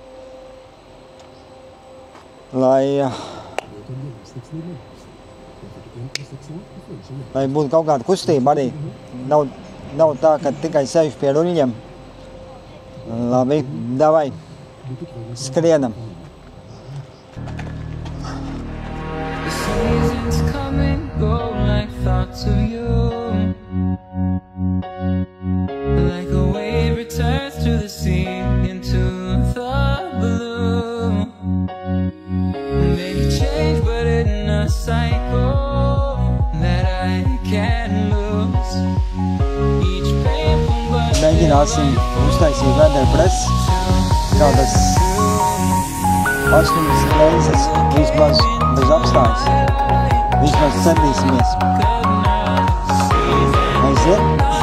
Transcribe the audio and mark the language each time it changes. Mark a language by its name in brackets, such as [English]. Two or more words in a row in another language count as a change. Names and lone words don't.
[Latvian] Lai būtu kaut kāda kustība arī. Nav tā, ka tikai sēž pie ruļļiem. Labi, davai, skrienam. [English] The seasons come and go like thoughts of you. Like a wave returns to the sea into the blue. They change but in a cycle that I can't lose. Each painful but [Latvian] Mēģināsim uztaisīt vēderpresi kādas 8 reizes vismaz bez apstājas. Vismaz centīsimies. Aiziet.